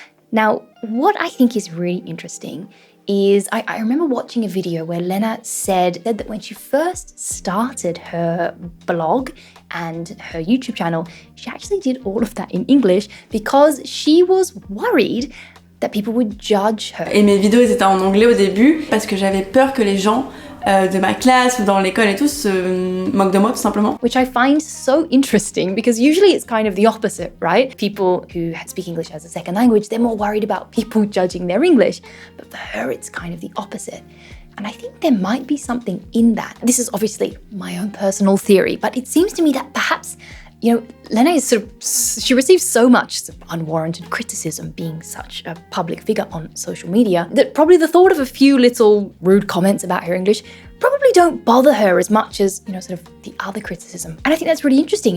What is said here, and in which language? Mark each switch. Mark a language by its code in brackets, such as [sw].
[en] Now, what I think is really interesting is I remember watching a video where Lena said that when she first started her blog and her YouTube channel, she actually did all of that in English because she was worried that people would judge her. [fr] Et mes vidéos étaient en anglais au début parce que j'avais peur que les gens de ma classe ou dans l'école et tout se moquent de moi tout simplement. [en] Which I find so interesting because usually it's kind of the opposite, right? People who speak English as a second language, they're more worried about people judging their English. But for her, it's kind of the opposite. And I think there might be something in that. This is obviously my own personal theory, but it seems to me that perhaps, you know, Lena is she receives so much unwarranted criticism being such a public figure on social media that probably the thought of a few little rude comments about her English probably don't bother her as much as, you know, sort of the other criticism. And I think that's really interesting.